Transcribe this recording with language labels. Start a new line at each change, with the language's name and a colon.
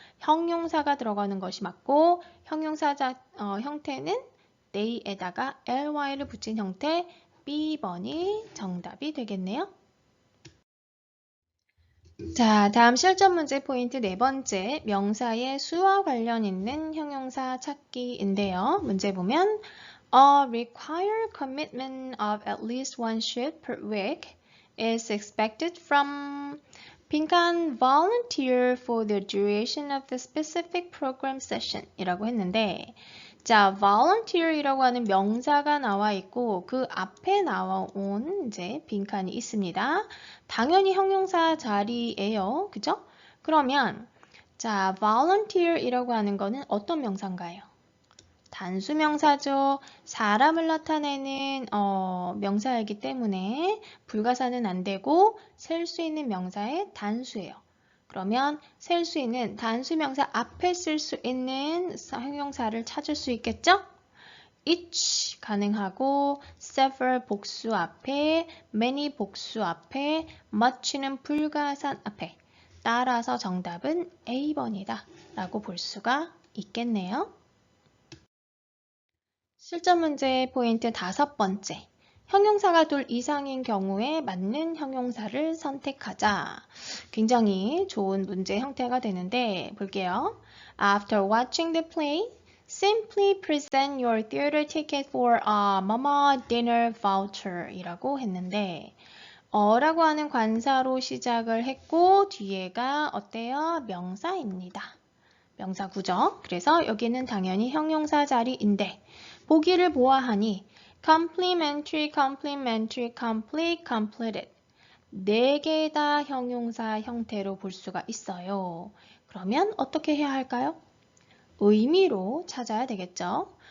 Korean: 형용사가 들어가는 것이 맞고 형용사 형태는 they에다가 ly를 붙인 형태 B번이 정답이 되겠네요. 자, 다음 실전 문제 포인트 네 번째, 명사의 수와 관련 있는 형용사 찾기인데요.
English: 문제 보면 A required commitment of at least one shift per week is expected from 빈칸 volunteer for the duration of the specific program session
Korean: 이라고 했는데 자, volunteer이라고 하는 명사가 나와 있고 그 앞에 나온 이제 빈칸이 있습니다. 당연히 형용사 자리예요. 그죠? 그러면 자, volunteer이라고 하는 거는 어떤 명사인가요? 단수명사죠. 사람을 나타내는 명사이기 때문에 불가사는 안 되고 셀 수 있는 명사의 단수예요. 그러면 셀 수 있는 단수명사 앞에 쓸 수 있는 형용사를 찾을 수 있겠죠? each 가능하고 several 복수 앞에 many 복수 앞에 much는 불가산 앞에 따라서 정답은 A번이다 라고 볼 수가 있겠네요. 실전 문제 포인트 5번째. 형용사가 둘 이상인 경우에 맞는 형용사를 선택하자. 굉장히 좋은 문제 형태가 되는데 볼게요.
English: After watching the play, simply present your theater ticket for a mama dinner voucher
Korean: 이라고 했는데 라고 하는 관사로 시작을 했고 뒤에가 어때요? 명사입니다. 명사구죠. 그래서 여기는 당연히 형용사 자리인데 보기를 보아하니 complementary, complementary, complete, completed 4개 다 형용사 형태로 볼 수가 있어요. 그러면 어떻게 해야 할까요? 의미로 찾아야 되겠죠.